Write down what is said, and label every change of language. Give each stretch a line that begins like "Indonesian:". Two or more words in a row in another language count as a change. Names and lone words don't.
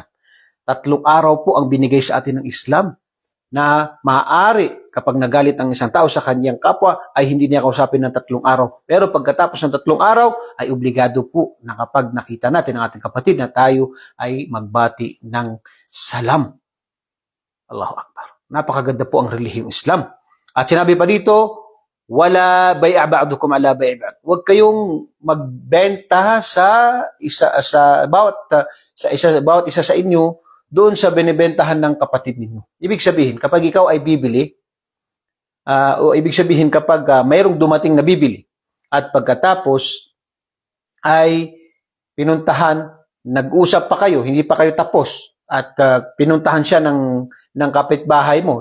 Filipino: 3 araw po ang binigay sa atin ng Islam na maaari kapag nagalit ang isang tao sa kanyang kapwa ay hindi niya kausapin ng 3 araw. Pero pagkatapos ng 3 araw ay obligado po na kapag nakita natin ang ating kapatid na tayo ay magbati ng salam.
Arabic: Allahu Akbar.
Filipino: Napakaganda po ang relihiyong Islam. At sinabi pa dito,
Arabic: ولا يبع بعضكم على بيع بعض.
Filipino: Huwag kayong magbenta sa bawat isa sa inyo doon sa binebentahan ng kapatid ninyo. Ibig sabihin, kapag ikaw ay bibili, o ibig sabihin kapag mayroong dumating na bibili at pagkatapos ay pinuntahan, nag-usap pa kayo, hindi pa kayo tapos, at pinuntahan siya ng kapitbahay mo.